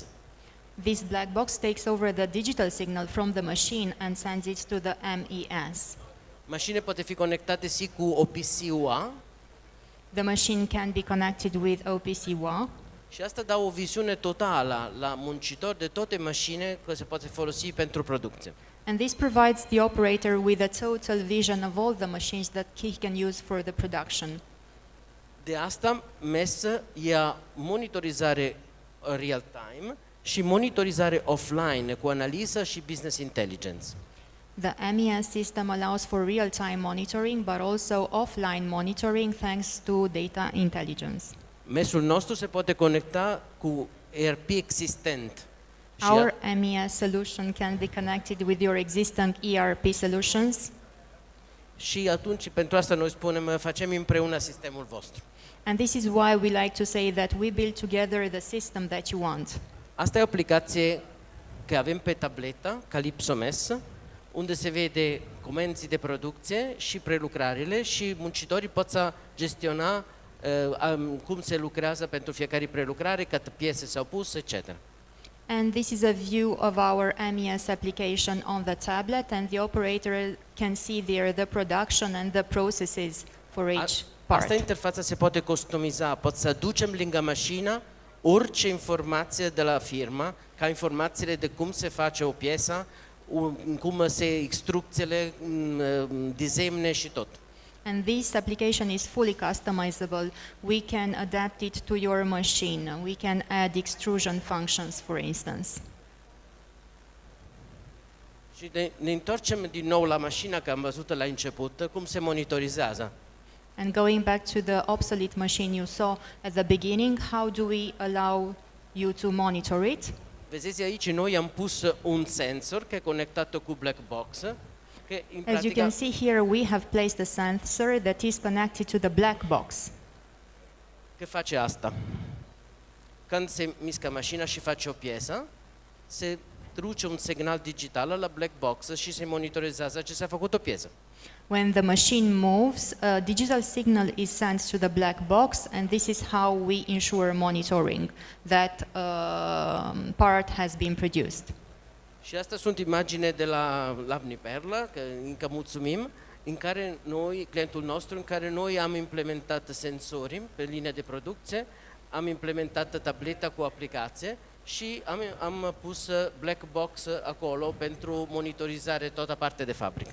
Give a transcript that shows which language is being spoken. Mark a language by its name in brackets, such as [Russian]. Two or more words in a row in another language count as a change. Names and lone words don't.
[English] This black box takes over the digital signal from the machine and sends it to the MES. [Romanian] Mașinile poate fi conectate și cu OPC-UA. [English] The machine can be connected with OPC-UA. [Romanian] Și asta dă o viziune totală la muncitor de toate mașinile care se poate folosi pentru producție. [English] And this provides the operator with a total vision of all the machines that he can use for the production. [Romanian] De asta MES ia monitorizare real-time și monitorizare offline cu analiză și [English] business intelligence. The MES system allows for real-time monitoring, but also offline monitoring thanks to data intelligence. [Romanian] MES-ul nostru se poate conecta cu ERP existent. Și [English] Our MES solution can be connected with your existing ERP solutions, [Romanian] și atunci pentru asta noi spunem facem împreună sistemul vostru. [English] and this is why we like to say that we build together the system that you want. [Romanian] Asta e o aplicație că avem pe tabletă, Calypso MES, unde se vede comenzii de producție și prelucrările și muncitorii pot să gestiona cum se lucrează pentru fiecare prelucrare, câte piese s-au pus, etc. [English] And this is a view of our MES application on the tablet, and the operator can see there the production and the processes for each part. [Romanian] Asta interfața se poate customiza, pot să aducem lângă mașină orice informație de la firmă, ca informațiile de cum se face o piesă, cum se instrucțiile, desemne și tot. [English] And this application is fully customizable. We can adapt it to your machine. We can add extrusion functions, for instance. [Romanian] Și ne întoarcem din nou la mașina, că am văzut la început, cum se monitorizează. [English] And going back to the obsolete machine you saw at the beginning, how do we allow you to monitor it? [Romanian] Vedeți aici, noi am pus un sensor care e conectat cu [English] black box. [Romanian] Că, în [English] As you can see here, we have placed a sensor that is connected to the black box. [Romanian] Că face asta. Când se mișcă mașina și face o piesă, se duce un semnal digital la [English] black box [Romanian] și se monitorizează ce s-a făcut o piesă. [English] When the machine moves, a digital signal is sent to the black box, and this is how we ensure monitoring that part has been produced. [Romanian] Și asta sunt imagine de la Lavni Perla, că încă mulțumim, în care noi, clientul nostru, în care noi am implementat sensori pe linia de producție, am implementat tableta cu aplicație și am pus [English] black box [Romanian] acolo pentru monitorizare toată partea de fabrică.